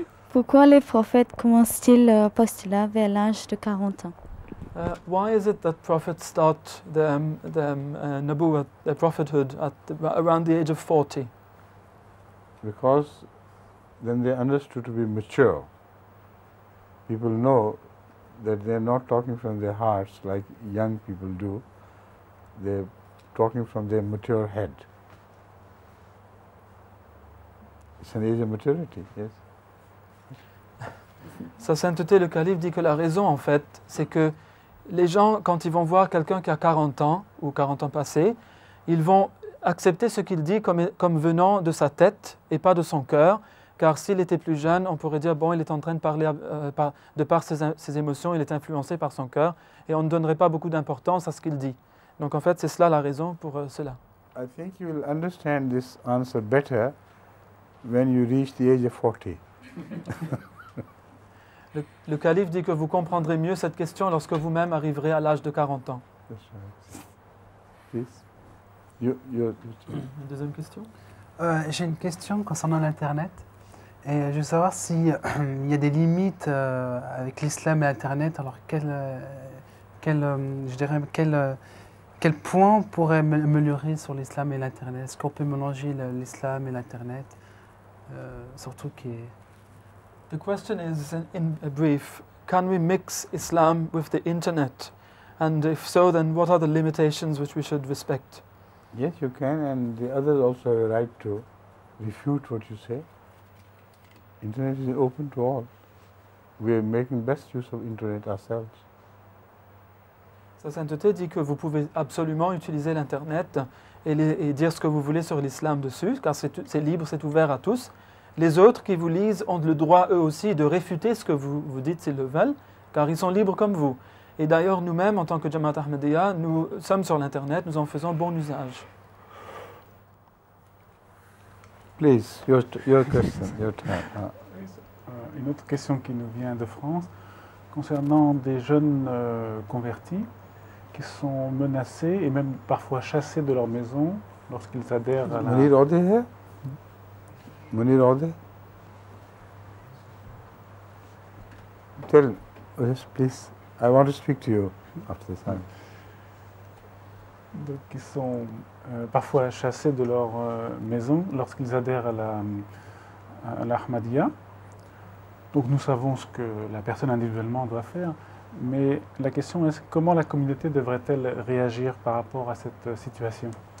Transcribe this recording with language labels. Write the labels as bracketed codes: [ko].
[fr] Pourquoi les prophètes commencent-ils leur postulat vers l'âge de 40 ans? [en] Why is it that prophets start their nubuwwat, their prophethood, around the age of 40? Because then they understood to be mature. People know that they're not talking from their hearts like young people do. They're talking from their mature head. It's an age of maturity, yes. [fr] Sa sainteté, le calife, dit que la raison, en fait, c'est que les gens, quand ils vont voir quelqu'un qui a 40 ans ou 40 ans passés, ils vont accepter ce qu'il dit comme venant de sa tête et pas de son cœur, car s'il était plus jeune, on pourrait dire, bon, il est en train de parler de par ses émotions, il est influencé par son cœur, et on ne donnerait pas beaucoup d'importance à ce qu'il dit. Donc en fait, c'est cela la raison pour cela. [en] I think you will understand this answer better when you reach the age of 40. [fr] Le calife dit que vous comprendrez mieux cette question lorsque vous-même arriverez à l'âge de 40 ans. [en] That's right. Please. [fr] Une deuxième question? J'ai une question concernant l'Internet. Et je veux savoir s'il y a des limites avec l'islam et l'Internet. Alors, quel point pourrait améliorer sur l'islam et l'Internet? Est-ce qu'on peut mélanger l'islam et l'Internet? Surtout qui est... [en] The question is, in brief, can we mix Islam with the internet? And if so, then what are the limitations which we should respect? Yes, you can, and the others also have a right to refute what you say. Internet is open to all. We are making best use of internet ourselves. [fr] Sa sainteté dit que vous pouvez absolument utiliser l'Internet et dire ce que vous voulez sur l'islam dessus, car c'est libre, c'est ouvert à tous. Les autres qui vous lisent ont le droit eux aussi de réfuter ce que vous dites s'ils le veulent, car ils sont libres comme vous. Et d'ailleurs, nous-mêmes, en tant que Jamaat Ahmadiyya, nous sommes sur l'Internet, nous en faisons bon usage. [en] Please, your question, your time. [fr] Une autre question qui nous vient de France, concernant des jeunes convertis qui sont menacés et même parfois chassés de leur maison lorsqu'ils adhèrent à la... [en] Munir Ode here? Munir Ode? Tell, yes, please. I want to speak to you after this time. [fr] Donc, qui sont parfois chassés de leur maison lorsqu'ils adhèrent à l'Ahmadiyya. Donc nous savons ce que la personne individuellement doit faire, mais la question est comment la communauté devrait-elle réagir par rapport à cette situation?